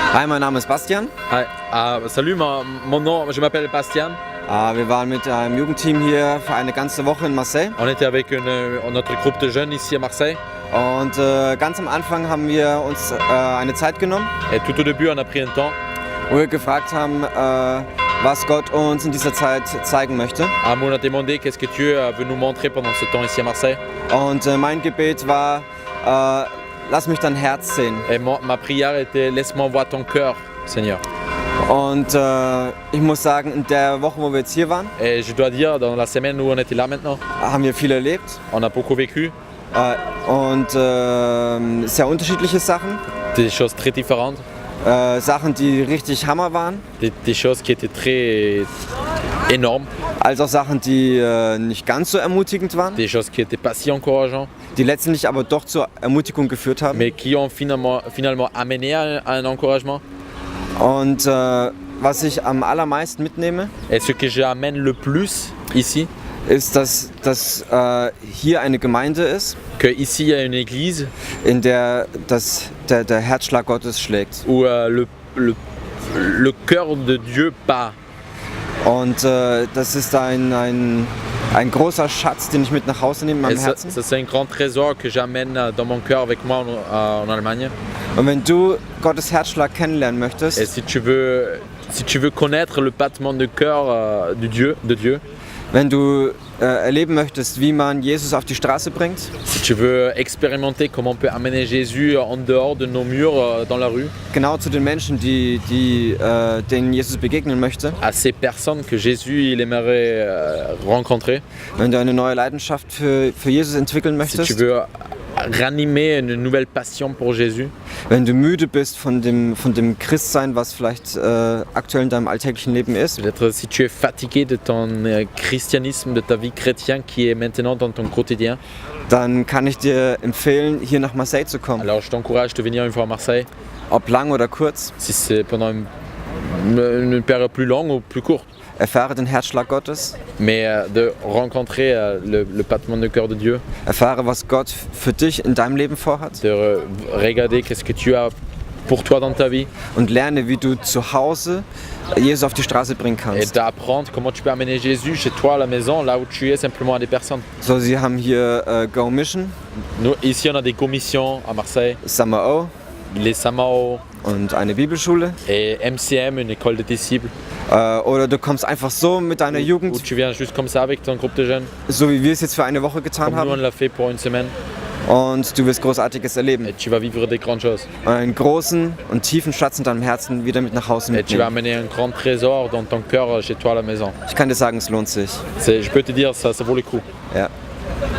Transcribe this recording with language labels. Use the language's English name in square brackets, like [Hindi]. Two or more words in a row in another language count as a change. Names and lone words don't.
[German] Hi, mein Name ist Bastian. Hi. [French] Salut, mon nom, je m'appelle Bastian. [German] Wir waren mit einem Jugendteam hier für eine ganze Woche in Marseille. [French] On était avec notre groupe de jeunes ici à Marseille. [German] Und ganz am Anfang haben wir uns eine Zeit genommen, [French] Et tout au début, on a pris un temps. [German] wo wir gefragt haben, was Gott uns in dieser Zeit zeigen möchte. [French] On a demandé qu'est-ce que Dieu veut nous montrer pendant ce temps ici à Marseille. [German] Und mein Gebet war, lass mich dein Herz sehen. [French] Et ma prière était, laisse-moi voir ton cœur, Seigneur. [German] Und ich muss sagen, in der Woche, wo wir jetzt hier waren, [French] Et je dois dire, dans la semaine où on était là maintenant, [German] haben wir viel erlebt. [French] on a beaucoup vécu [German] Und sehr unterschiedliche Sachen. [French] des choses très différentes, [German] Sachen, die richtig Hammer waren. [French] des choses qui étaient très énormes, [German] Als auch Sachen, die nicht ganz so ermutigend waren, [French] des choses qui n'étaient pas si encourageantes, [German] die letztendlich aber doch zur Ermutigung geführt haben. [French] mais qui ont finalement amené à un encouragement. [German] Und was ich am allermeisten mitnehme, [French] Et ce que j'amène le plus ici, [German] ist, dass hier eine Gemeinde ist, [French] que ici il y a une église [German] in der der Herzschlag Gottes schlägt. [French] où le cœur de Dieu bat. [German] Und das ist ein großer Schatz, den ich mit nach Hause nehme in [French] Et [German] meinem [French] ça, [German] Herzen. [French] c'est un grand trésor que j'amène dans mon cœur avec moi en Allemagne. [German] Und wenn du Gottes Herzschlag kennenlernen [French] Et [German] möchtest, [French] si tu veux connaître le battement de cœur de Dieu, [German] wenn du erleben möchtest, wie man Jesus auf die Straße bringt, [French] si tu veux expérimenter comment on peut amener Jésus en dehors de nos murs dans la rue, [German] genau zu den Menschen, denen Jesus begegnen möchte, [French] à ces personnes que Jésus il aimerait rencontrer, [German] wenn du eine neue Leidenschaft für Jesus entwickeln [French] si tu [German] möchtest, [French] veux ranimer une nouvelle passion pour Jésus, [German] wenn du müde bist von dem Christsein, was vielleicht aktuell in deinem alltäglichen Leben ist, [French] peut-être si tu es fatigué de ton christianisme, de ta vie chrétienne qui est maintenant dans ton quotidien, [German] dann kann ich dir empfehlen, hier nach Marseille zu kommen. [French] alors je t'encourage de venir une fois à Marseille, [German] Ob lang oder kurz, [French] si c'est pendant une période plus longue ou plus courte, [German] erfahre den Herzschlag Gottes, [French] mais de rencontrer le battement de cœur de Dieu, [German] erfahre, was Gott für dich in deinem Leben vorhat [French] de regarder qu'est-ce que tu as pour toi dans ta vie [German] und lerne, wie du zu Hause Jesus auf die Straße bringen [French] et [German] kannst. [French] d'apprendre comment tu peux amener Jésus chez toi à la maison, là où tu es, simplement à des personnes. [German] So, sie haben hier Go Mission, [French] Nous, ici, on a des commissions à Marseille, [German] Summer O [French] les Samao [German] und eine Bibelschule. [French] et MCM, une école de disciples, [German] Oder du kommst einfach so mit deiner [French] où [German] Jugend, [French] tu viens juste comme ça avec ton groupe de jeunes, [German] so wie wir es jetzt für eine Woche getan [French] comme nous on [German] haben, [French] l'a fait pour une semaine, [German] und du wirst Großartiges erleben. [French] et tu vas vivre des grandes choses. [German] Und einen großen und tiefen Schatz in deinem Herzen wieder mit nach Hause [French] Et tu vas [German] mitnehmen. [French] amener un grand trésor dans ton cœur chez toi à la maison. [German] Ich kann dir sagen, es lohnt sich. [French] Je peux te dire, ça vaut le coup. [German] Ja.